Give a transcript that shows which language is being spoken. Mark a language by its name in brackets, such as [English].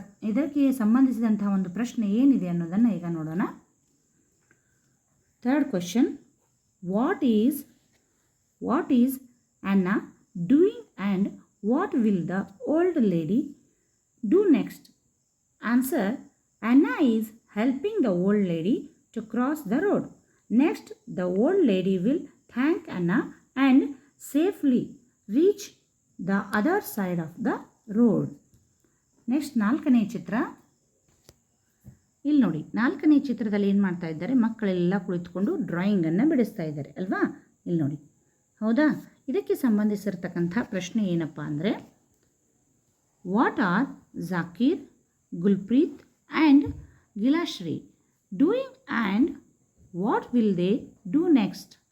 [Kannada] ಇದಕ್ಕೆ ಸಂಬಂಧಿಸಿದಂತಹ ಒಂದು ಪ್ರಶ್ನೆ ಏನಿದೆ ಅನ್ನೋದನ್ನು ಈಗ ನೋಡೋಣ. [English] Third question, what is Anna doing and what will the old lady do next? Answer, Anna is helping the old lady to cross the road. Next, the old lady will thank Anna and safely reach the other side of the road. [Kannada] Next ನಾಲ್ಕನೇ ಚಿತ್ರ ಇಲ್ಲಿ ನೋಡಿ. ನಾಲ್ಕನೇ ಚಿತ್ರದಲ್ಲಿ ಏನು ಮಾಡ್ತಾ ಇದ್ದಾರೆ, ಮಕ್ಕಳೆಲ್ಲ ಕುಳಿತುಕೊಂಡು ಡ್ರಾಯಿಂಗನ್ನು ಬಿಡಿಸ್ತಾ ಇದ್ದಾರೆ ಅಲ್ವಾ. ಇಲ್ಲಿ ನೋಡಿ, ಹೌದಾ. ಇದಕ್ಕೆ ಸಂಬಂಧಿಸಿರ್ತಕ್ಕಂಥ ಪ್ರಶ್ನೆ ಏನಪ್ಪ ಅಂದರೆ, [English] What are Zakir, Gulpreet and Gilashri doing and what will they do next?